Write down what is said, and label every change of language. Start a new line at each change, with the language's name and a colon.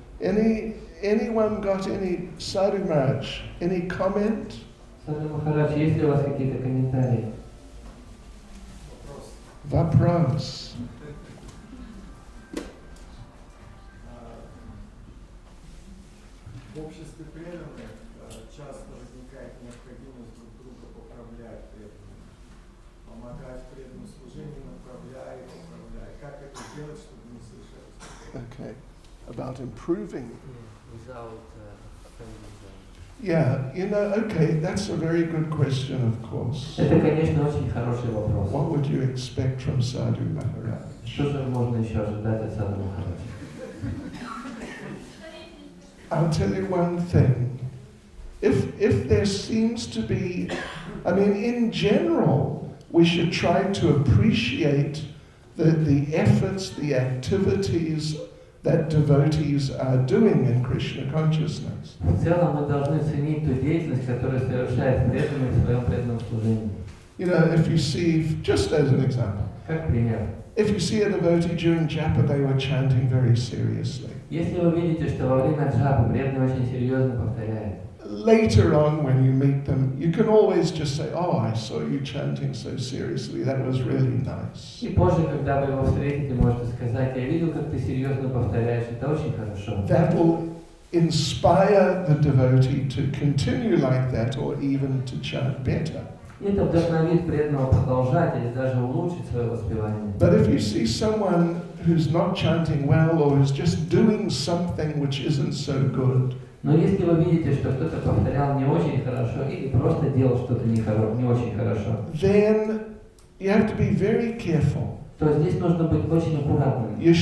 English: Anyone got any, Sadhu Maharaj, any comment?
Russian: Саду Махарадж, есть ли у вас какие-то комментарии? Vapros. В обществе преданных часто возникает необходимость друг друга поправлять преданных, помогать преданному служению, направляя. Как это сделать, чтобы не слышать?
English: Okay, about improving. Without offending them. Yeah, okay, that's a very good question, of course.
Russian: Это, конечно, очень хороший вопрос.
English: What would you expect from Sadhu Maharaj?
Russian: Что же можно еще ожидать от Саду Махараджа?
English: I'll tell you one thing. If there seems to be, in general, we should try to appreciate the efforts, the activities that devotees are doing in Krishna consciousness.
Russian: В целом мы должны ценить ту деятельность, которую совершает преданный в своем преданном служении.
English: If you see, just as an example,
Russian: Как пример.
English: if you see a devotee during japa, they were chanting very seriously.
Russian: Если вы видите, что во время джапы преданный очень серьезно повторяет,
English: Later on, when you meet them, you can always just say, "Oh, I saw you chanting so seriously. That was really nice."
Russian: и позже, когда вы его встретите, можете сказать: я видел, как ты серьезно повторяешь, это очень хорошо.
English: That will inspire the devotee to continue like that or even to chant better.
Russian: И это вдохновит преданного продолжать или даже улучшить свое воспевание.
English: But if you see someone who's not chanting well or who's just doing something which isn't so good,
Russian: Но если вы видите, что кто-то повторял не очень хорошо или просто делал что-то не очень хорошо,
English: then you have to be very careful.
Russian: то здесь нужно быть очень аккуратным.